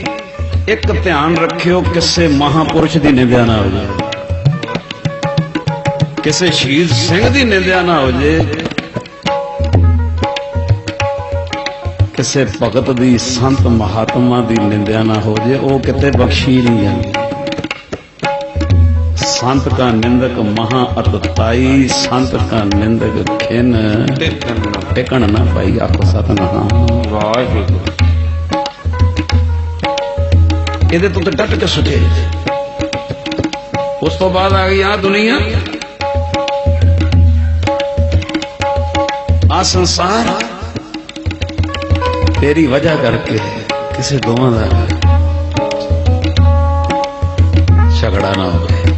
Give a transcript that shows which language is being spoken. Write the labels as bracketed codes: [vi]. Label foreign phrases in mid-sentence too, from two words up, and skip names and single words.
[pa] ਇੱਕ ਧਿਆਨ ਰੱਖਿਓ, ਕਿਸੇ ਮਹਾਪੁਰਸ਼ ਦੀ ਨਿੰਦਿਆ ਨਾ ਹੋ ਜਾਏ, ਕਿਸੇ ਸ਼ਹੀਦ ਸਿੰਘ ਦੀ ਨਿੰਦਿਆ ਨਾ ਹੋ ਜਾਏ, ਕਿਸੇ ਭਗਤ ਦੀ, ਸੰਤ ਮਹਾਤਮਾ ਦੀ ਨਿੰਦਿਆ ਨਾ ਹੋ ਜਾਏ, ਉਹ ਕਿਤੇ ਬਖਸ਼ੀ ਨਹੀਂ ਜਾਂਦੀ। ਸੰਤ ਕਾ ਨਿੰਦਕ ਮਹਾ ਅਤਤਾਈ, ਸੰਤ ਕਾ ਨਿੰਦਕ ਖਿਨ ਟਿਕਨ ਨਾ ਪਾਈ। ਆਖੋ ਸਤਨਾਮ ਵਾਹਿਗੁਰੂ। ਇਹਦੇ ਤੋਂ ਡਟ ਕੇ ਸੁਝੇ। ਉਸ ਤੋਂ ਬਾਅਦ ਆ ਗਈ ਆ ਦੁਨੀਆ, ਆ ਸੰਸਾਰ ਤੇਰੀ ਵਜ੍ਹਾ ਕਰਕੇ ਕਿਸੇ ਦੋਵਾਂ ਦਾ ਝਗੜਾ ਨਾ ਹੋਵੇ।